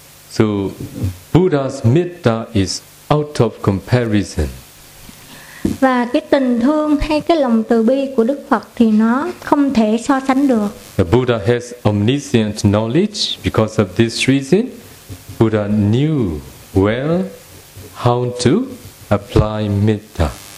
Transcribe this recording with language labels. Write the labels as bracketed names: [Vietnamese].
[English] So, Buddha's metta is out of comparison. [Vietnamese] Và cái tình thương hay cái lòng từ bi của Đức Phật thì nó không thể so sánh được. [English] The Buddha has omniscient knowledge. Because of this reason, Buddha knew well how to apply metta.